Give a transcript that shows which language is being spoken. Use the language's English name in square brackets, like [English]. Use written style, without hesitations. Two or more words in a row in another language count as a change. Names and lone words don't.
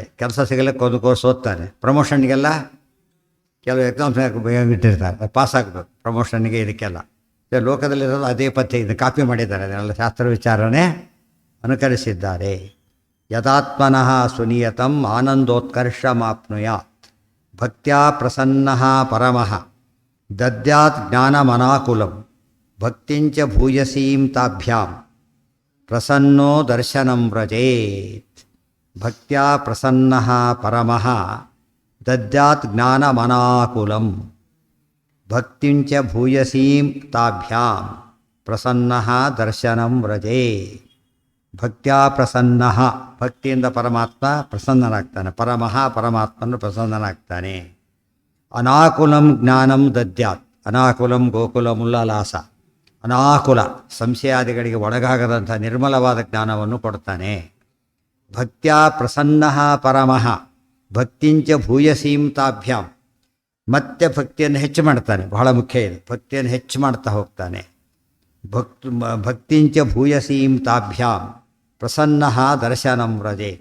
[Kannada] ಕೆಲಸ ಸಿಗಲಿಕ್ಕೆ ಒಂದು ಕೋರ್ಸ್ ಓದ್ತಾನೆ, ಪ್ರಮೋಷನ್ಗೆಲ್ಲ ಕೆಲವು ಎಕ್ಸಾಮ್ಸ್ ಇಟ್ಟಿರ್ತಾರೆ, ಪಾಸ್ ಆಗಬೇಕು ಪ್ರಮೋಷನ್ಗೆ, ಇದಕ್ಕೆಲ್ಲ ಲೋಕದಲ್ಲಿರೋದು ಅದೇ ಪಥ್ಯ. ಇದು ಕಾಪಿ ಮಾಡಿದ್ದಾರೆ, ಅದನ್ನೆಲ್ಲ ಶಾಸ್ತ್ರ ವಿಚಾರನೇ ಅನುಕರಿಸಿದ್ದಾರೆ. [Sanskrit] ಯದಾತ್ಮನಃ ಸುನಿಯತಂ ಆನಂದೋತ್ಕರ್ಷಮಾಪ್ನುಯಾತ್ ಭಕ್ತ್ಯಾ ಪ್ರಸನ್ನಃ ಪರಮಃ ದದ್ಯಾತ್ ಜ್ಞಾನಮನಾಕುಲಂ ಭಕ್ತಿಂಚ ಭೂಯಸೀಂ ತಾಭ್ಯಾಂ ಪ್ರಸನ್ನೋ ದರ್ಶನಂ ವ್ರಜೇತ್. ಭಕ್ತ್ಯಾ ಪ್ರಸನ್ನಃ ಪರಮಃ ದದ್ಯಾತ್ ಜ್ಞಾನಮನಾಕುಲಂ ಭಕ್ತಿಂಚ ಭೂಯಸೀಂ ತಾಭ್ಯಾಂ ಪ್ರಸನ್ನಃ ದರ್ಶನಂ ವ್ರಜೇತ್. ಭಕ್ತ್ಯಾ ಪ್ರಸನ್ನಃ, [Kannada] ಭಕ್ತಿಯಿಂದ ಪರಮಾತ್ಮ ಪ್ರಸನ್ನನಾಗ್ತಾನೆ, ಪರಮಃ ಪರಮಾತ್ಮನು ಪ್ರಸನ್ನನಾಗ್ತಾನೆ. [Sanskrit] ಅನಾಕುಲಂ ಜ್ಞಾನಂ ದದ್ಯಾತ್, ಅನಾಕುಲಂ ಗೋಕುಲಂ [Kannada] ಉಲ್ಲಾಸ, ಅನಾಕುಲ ಸಂಶಯಾದಿಗಳಿಗೆ ಒಳಗಾಗದಂಥ ನಿರ್ಮಲವಾದ ಜ್ಞಾನವನ್ನು ಕೊಡ್ತಾನೆ. [Sanskrit] ಭಕ್ತ್ಯಾ ಪ್ರಸನ್ನಃ ಪರಮಃ ಭಕ್ತಿಂಚ ಭೂಯಸೀಂ ತಾಭ್ಯಾಂ, [Kannada] ಮತ್ತೆ ಭಕ್ತಿಯನ್ನು ಹೆಚ್ಚು ಮಾಡ್ತಾನೆ. ಬಹಳ ಮುಖ್ಯ ಇದು, ಭಕ್ತಿಯನ್ನು ಹೆಚ್ಚು ಮಾಡ್ತಾ ಹೋಗ್ತಾನೆ. [Sanskrit] ಭಕ್ತಿಂಚ ಭೂಯಸೀಂ ತಾಭ್ಯಾಂ ಪ್ರಸನ್ನಃ ದರ್ಶನಂ ವ್ರಜೇತ್.